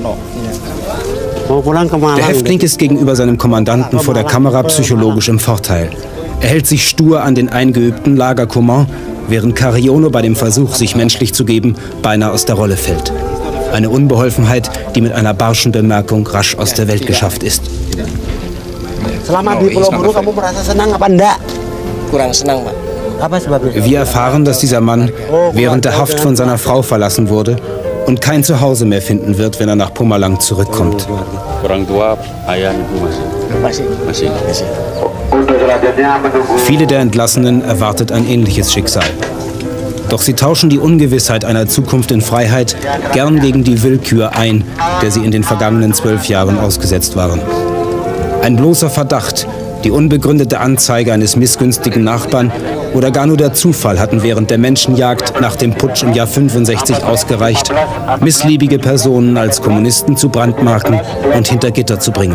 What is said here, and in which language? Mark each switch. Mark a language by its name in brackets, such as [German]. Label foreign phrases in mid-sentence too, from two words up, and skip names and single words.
[German] Der Häftling ist gegenüber seinem Kommandanten vor der Kamera psychologisch im Vorteil. Er hält sich stur an den eingeübten Lagerkommand, während Cariono bei dem Versuch, sich menschlich zu geben, beinahe aus der Rolle fällt. Eine Unbeholfenheit, die mit einer barschen Bemerkung rasch aus der Welt geschafft ist. [Indonesian] Selama di Pulau Buru kamu merasa senang apa enggak? Kurang senang, Pak. Apa sebabnya? [German] Wir erfahren, dass dieser Mann während der Haft von seiner Frau verlassen wurde und kein Zuhause mehr finden wird, wenn er nach Pomalang zurückkommt. [Indonesian] Orang tua, ayah, ibu masih. [German] Viele der Entlassenen erwartet ein ähnliches Schicksal. Doch sie tauschen die Ungewissheit einer Zukunft in Freiheit gern gegen die Willkür ein, der sie in den vergangenen 12 Jahren ausgesetzt waren. Ein bloßer Verdacht, die unbegründete Anzeige eines missgünstigen Nachbarn oder gar nur der Zufall hatten während der Menschenjagd nach dem Putsch im Jahr 65 ausgereicht, missliebige Personen als Kommunisten zu brandmarken und hinter Gitter zu bringen.